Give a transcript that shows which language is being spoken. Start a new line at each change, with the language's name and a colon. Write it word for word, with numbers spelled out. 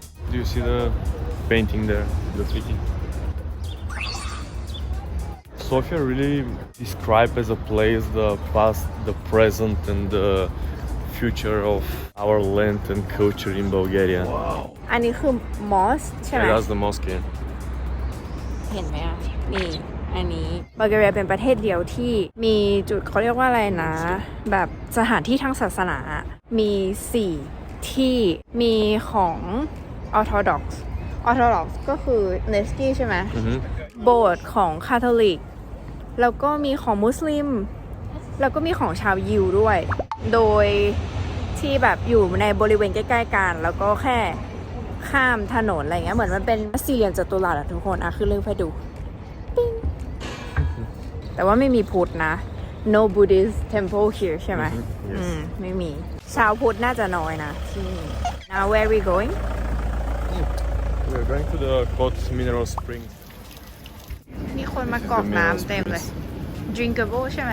English: Do you see the painting there, the graffiti? Sofia really describes as a place the past, the present, and the future of our land and culture in Bulgaria. Wow.
Thai: อันนี้คือ mosque ใช่ไหม
English: yeah, That's the mosque. Yeah.
Thai: เห็นไหมอ่ะนี่อันนี้บัลแกเรียเป็นประเทศเดียวที่มีจุดเขาเรียกว่าอะไรนะแบบสถานที่ทางศาสนามีสี่ที่มีของออร์โธดอกซ์ออร์โธดอกซ์ก็คือเนสกี้ใช่ไหม mm-hmm. โบสถ์ของคาทอลิกแล้วก็มีของมุสลิมแล้วก็มีของชาวยิวด้วยโดยที่แบบอยู่ในบริเวณใกล้ๆกันแล้วก็แค่ข้ามถนนอะไรเงี้ยเหมือนมันเป็นสี่เหลี่ยมจัตุรัสอะทุกคนอะคือเรื่องไปดูปิ้ง mm-hmm. แต่ว่าไม่มีพุทธนะ
English: no Buddhist temple here
Thai: ใช่ไหม mm-hmm. yes. อืมไม่มีชาวพุทธน่าจะน้อยนะที่นี่
English: now where we going We're going to the Kots Mineral Spring.
Thai: มีคนมากรอกน้ำเต็มเลย Drinkable ใช่ไหม